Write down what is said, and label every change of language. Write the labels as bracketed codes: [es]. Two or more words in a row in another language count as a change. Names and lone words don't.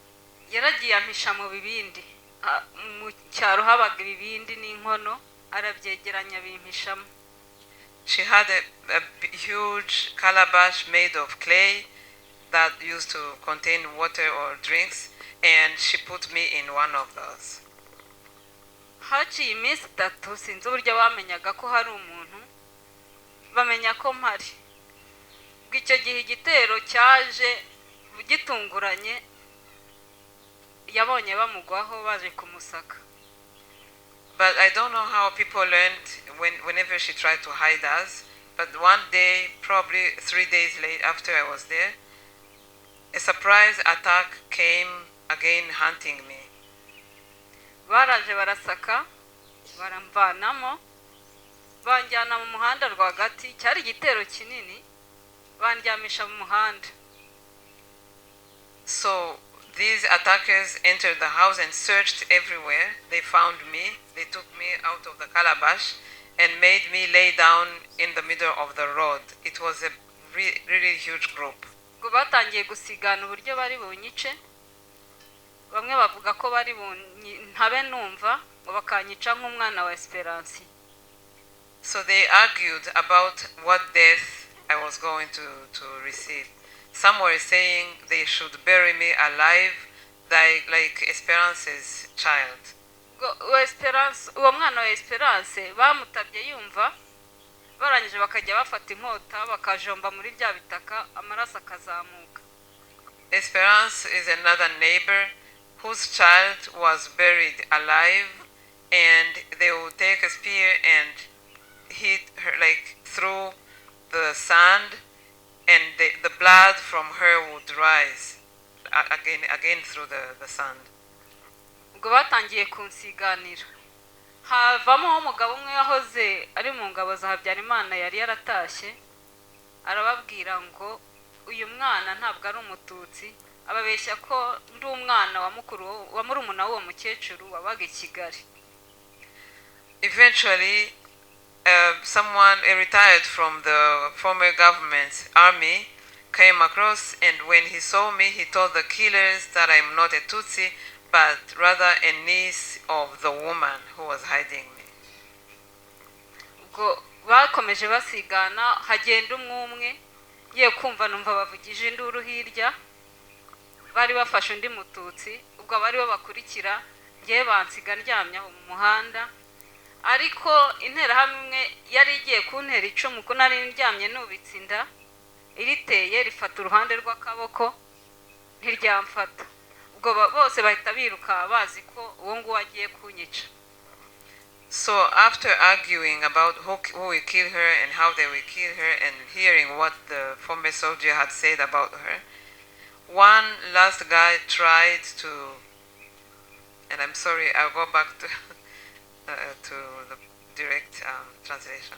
[rw] Yaragiye ampisha mu bibindi, mu cyaro habaga ibibindi n'inkono arabyegeranya bimpishamo. [en] She had a huge calabash made of clay that used to contain water or drinks, and she put me in one of those. [rw] Haciye iminsi 3 sinzi uburyo bamenyaga ko hari umuntu, bamenya ko mpari. Bw'icyo gihe igitero cyaje gitunguranye, yabonye bamugwaho baje kumusaka. [en] But I don't know how people learned whenever she tried to hide us. But one day, probably 3 days late after I was there, a surprise attack came again hunting me. [rw] Baraje barasaka, baramvanamo, banjyana mu muhanda rwagati, cyari igitero kinini, bandyamisha mu muhanda. [en] So these attackers entered the house and searched everywhere. They found me. They took me out of the calabash and made me lay down in the middle of the road. It was a really huge group. [rw] Ngo batangiye gusigana uburyo bari bunyice. Bamwe bavuga ko bari ntabe numva ngo bakanyica nk'umwana wa Esperance. [en] So they argued about what death I was going to receive. Some were saying they should bury me alive like Esperance's child. [rw] Uwo mwana wa Esperance bamutabye yumva, barangije bakajya bafata inkota bakajomba muri bya bitaka amaraso akazamuka. [en] Esperance is another neighbor whose child was buried alive, and they would take a spear and hit her like through the sand, and the blood from her would rise again through the sand. [rw] Ubwo batangiye kunsiganira, havamo umugabo umwe yahoze ari mu ngabo za Habyarimana yari yaratashye, arababwira ngo uyu mwana ntabwo ari umututsi, ababeshya ko ndi umwana wa murumuna w'uwo mukecuru wabaga i Kigali. [en] Eventually, someone retired from the former government's army came across, and when he saw me, he told the killers that I'm not a Tutsi, but rather a niece of the woman who was hiding me. [rw] Ubwo bakomeje basigana, hagenda umwe ye kumva numva bavugije induru hirya, bari bafashe undi mututsi, ubwo bari babakurikira, ngiye bansiga ndyamye mu muhanda. Ariko intera hamwe yari igiye kuntera icumu ko nari ndyamye nubitse inda, iriteye rifata uruhande rw'akaboko ntiryamfata. Ubwo bose bahita biruka bazi ko uwo nguwo agiye kunyica. [en] So after arguing about who will kill her and how they will kill her, and hearing what the former soldier had said about her, one last guy tried to, and I'm sorry, I'll go back to the direct translation.